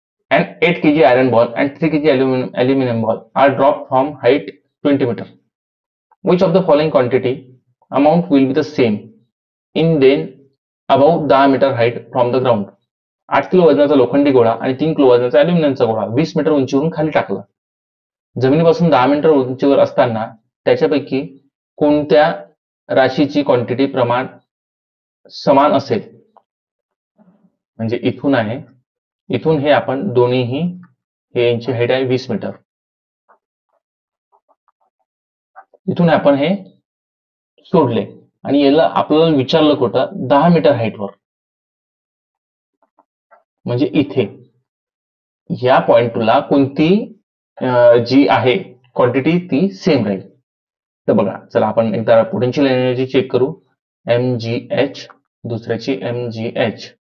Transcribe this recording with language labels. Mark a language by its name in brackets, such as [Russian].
[English] An 8 kg iron ball and 3 kg aluminum ball are dropped from height 20 meter. Which of the following quantity amount will be the same in then above 10 meter height from the ground? [Marathi] 8 kilo वजनाचा लोखंडी गोळा आणि 3 kilo वजनाचा अल्युमिनियमचा गोळा 20 metre उंचीवरून खाली टाकला. जमिनीपासून 10 मीटर उंचीवर असताना त्याच्यापैकी कोणत्या राशीची क्वांटिटी प्रमाण समान असेल? म्हणजे इथून आहे, इथून हे आपण दोन्हीही हे यांची हाईट आहे 20 मीटर. इथून आपण हे सोडले आणि याला आपल्याला विचारलं कुठं? 10 मीटर हाईटवर. म्हणजे इथे या पॉइंटला कोणती जी आहे क्वांटिटी ती सेम राहील. तर बघा, चला आपण एकदा पोटेन्शियल एनर्जी चेक करू. mgh, दुसऱ्याची mgh.